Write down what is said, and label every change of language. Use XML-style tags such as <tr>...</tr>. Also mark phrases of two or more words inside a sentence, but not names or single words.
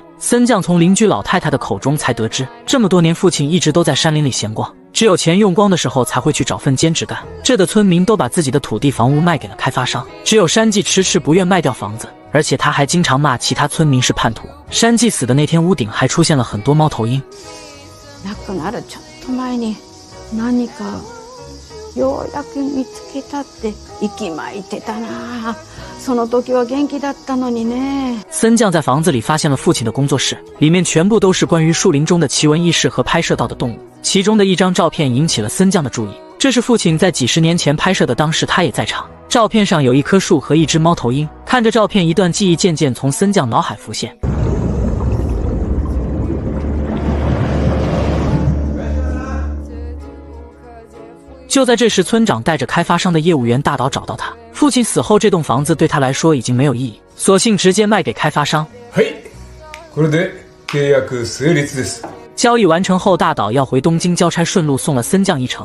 <zh>森将从邻居老太太的口中才得知，这么多年父亲一直都在山林里闲逛，只有钱用光的时候才会去找份兼职干。这的村民都把自己的土地房屋卖给了开发商，只有山纪迟迟不愿卖掉房子，而且他还经常骂其他村民是叛徒。山纪死的那天，屋顶还出现了很多猫头鹰。</zh> <ja>亡くなるちょっと前に何かようやく見つけたって息巻いてたな。その時は元気だったのにね。</ja> <zh>森将在房子里发现了父亲的工作室，里面全部都是关于树林中的奇闻异事和拍摄到的动物。其中的一张照片引起了森将的注意，这是父亲在几10年前拍摄的，当时他也在场。照片上有一棵树和一只猫头鹰，看着照片，一段记忆渐渐从森将脑海浮现。就在这时，村长带着开发商的业务员大岛找到他。父亲死后，这栋房子对他来说已经没有意义，索性直接卖给开发商。</zh> <ja>これで契約成立です。</ja> <zh>交易完成后，大岛要回东京交差，顺路送了森将一程。</zh>